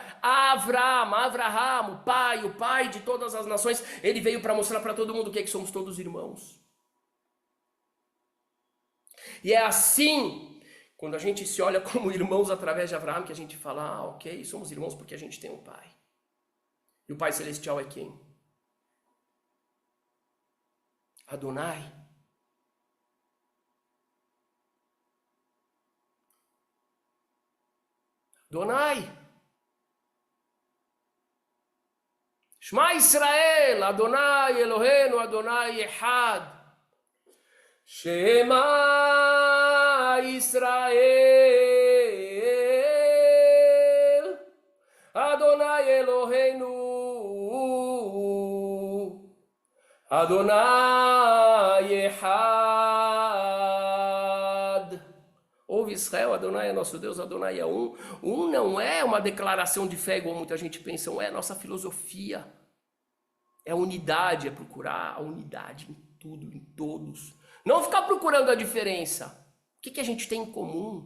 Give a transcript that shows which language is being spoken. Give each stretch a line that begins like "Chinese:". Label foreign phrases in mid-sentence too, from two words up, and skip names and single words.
Portuguese: Avraham, o pai de todas as nações, ele veio para mostrar para todo mundo que somos todos irmãos. E é assim, quando a gente se olha como irmãos através de Avraham, que a gente fala, ok, somos irmãos porque a gente tem um pai. E o Pai Celestial é quem? Adonai.
Hebrew: שמע ישראל, אדני אלהינו, אדני אחד. שמע ישראל, אדני אלהינו, אדני אחד.
Portuguese: Ouve Israel, Adonai é nosso Deus, Adonai é um. Um não é uma declaração de fé igual muita gente pensa, é a nossa filosofia. É a unidade, é procurar a unidade em tudo, em todos. Não ficar procurando a diferença. O que a gente tem em comum?